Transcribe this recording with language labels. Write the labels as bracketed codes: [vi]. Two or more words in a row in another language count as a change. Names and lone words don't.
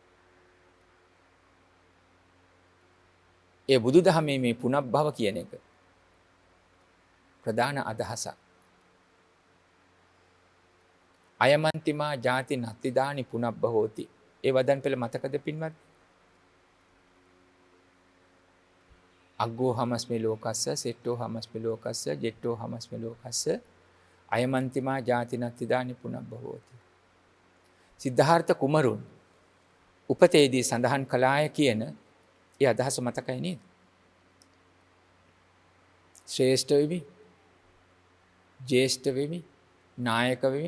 [si] ඒ බුදුදහමේ මේ පුනබ්භව කියන එක ප්‍රධාන අදහසක්. [pi] අයමන්තිමා ජාති නත්තිදානි පුනබ්බහෝති. [si] ඒ වදන් පෙළ මතකද පින්වත්? [pi] අග්ගෝ හමස්මේ ලෝකස්ස සෙට්ටෝ හමස්මේ ලෝකස්ස ජෙට්ටෝ හමස්මේ ලෝකස්ස අයමන්තිමා ජාති නත්තිදානි පුනබ්බහෝති. [si] සිද්ධාර්ථ කුමරුන් උපතේදී සඳහන් කළාය කියන ඒ අදහස මතකයි නේද? ශ්‍රේෂ්ඨ වෙමි, ජේෂ්ඨ වෙමි, නායක වෙමි.